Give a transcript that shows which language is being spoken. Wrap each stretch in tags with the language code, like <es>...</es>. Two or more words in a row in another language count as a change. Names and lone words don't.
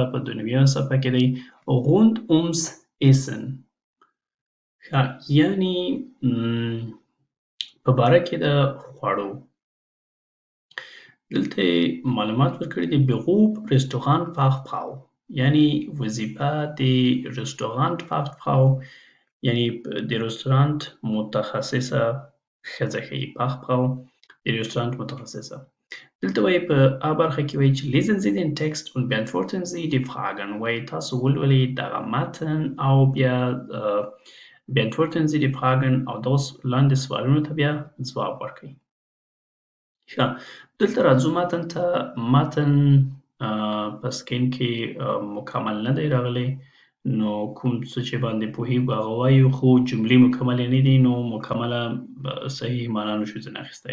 <ps>په ۲ صفحه کې دی</ps> <de>rund ums Essen.</de> <ps>ښه یعنی په باره کې د خوړو. دلته یې معلومات ورکړي دي</ps> <de>Beruf Restaurantfachfrau</de> <ps>یعنی وظیفه د Restaurantfachfrau یعنی د رستورانت متخصصه ښځه ښیي. Fachfrau د رستورانت متخصصه. دلته وایي په A برخه کې وایي چې</ps> <de>lesen Sie den Text und beantworten Sie die Fragen.</de> <ps>وایي تاسو ولولئ دغه متن او بیا</ps> <de>beantworten Sie die Fragen</de> <ps>او دغه لاندې سوالونو ته بیا ځواب ورکړئ. ښه دلته راځو متن ته. متن په سکرین کې مکمل نه دی راغلی نو کوم څه چې باندې پوهیږو هغه وایو خو جملې مکملې نه دي نو مکمله صحیح معنا نشو ځینې اخیستی.</ps>